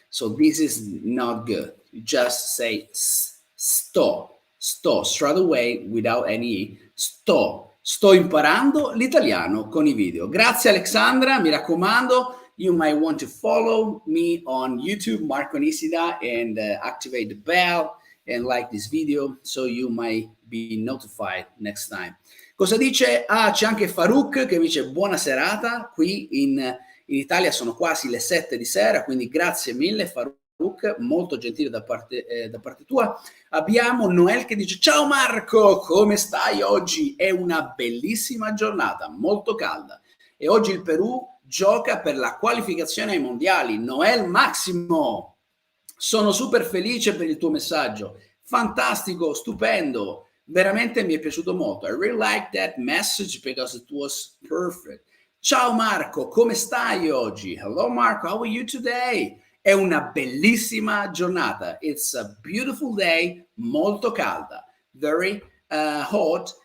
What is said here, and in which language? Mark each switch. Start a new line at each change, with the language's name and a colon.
English: So this is not good. You just say sto straight away without any E. Sto
Italian: Sto imparando l'italiano con i video. Grazie Alexandra, mi raccomando.
English: You might want to follow me on YouTube, Marco Nisida, and activate the bell and like this video so you might be notified next time.
Italian: Cosa dice? Ah, c'è anche Farouk che dice buona serata. Qui in Italia sono quasi le 7 di sera, quindi grazie mille Farouk, molto gentile da parte tua. Abbiamo Noel che dice ciao Marco, come stai oggi? È una bellissima giornata, molto calda. E oggi il Perù gioca per la qualificazione ai mondiali. Noel Massimo, sono super felice per il tuo messaggio. Fantastico, stupendo. Veramente mi è piaciuto molto.
English: I really like that message because it was perfect.
Italian: Ciao Marco, come stai oggi?
English: Hello Marco, how are you today?
Italian: È una bellissima giornata.
English: It's a beautiful day,
Italian: molto calda,
English: very hot.